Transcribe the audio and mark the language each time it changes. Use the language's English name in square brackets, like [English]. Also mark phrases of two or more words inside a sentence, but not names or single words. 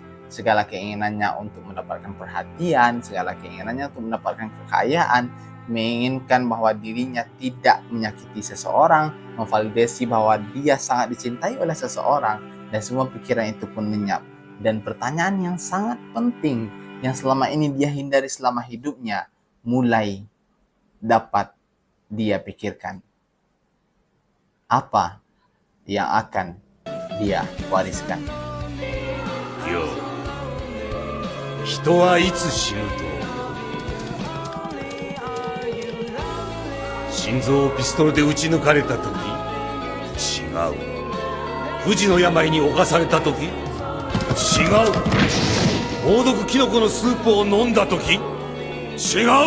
[Indonesian] Segala keinginannya untuk mendapatkan perhatian, segala keinginannya untuk mendapatkan kekayaan, menginginkan bahwa dirinya tidak menyakiti seseorang, memvalidasi bahwa dia sangat dicintai oleh seseorang, dan semua pikiran itu pun lenyap. Dan pertanyaan yang sangat penting yang selama ini dia hindari selama hidupnya mulai dapat dia pikirkan. Apa yang akan dia wariskan? [Japanese] Yo, 人はいつ死ぬと心臓をピストルで撃ち抜かれた時、違う。不治の病に侵された時、違う。猛毒キノコのスープを飲んだ時、違う。